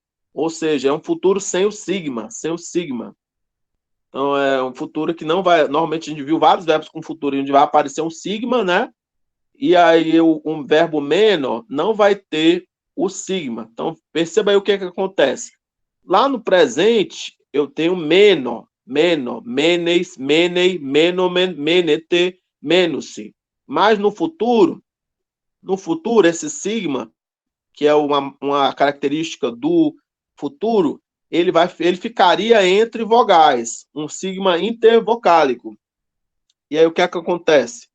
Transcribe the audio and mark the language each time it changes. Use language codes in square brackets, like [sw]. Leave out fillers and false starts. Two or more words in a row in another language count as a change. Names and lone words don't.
[pt] Ou seja, é um futuro sem o sigma. Então, é um futuro que não vai... Normalmente, a gente viu vários verbos com futuro, onde vai aparecer um sigma, né? E aí, um verbo meno não vai ter o sigma. Então, perceba aí o que acontece. Lá no presente, eu tenho menos, [el] μένεις, μένει, μένομεν, μένετε, μένουσι. [pt] Mas no futuro, esse sigma, que é uma característica do futuro, ele ficaria entre vogais, um sigma intervocálico. E aí o que é que acontece?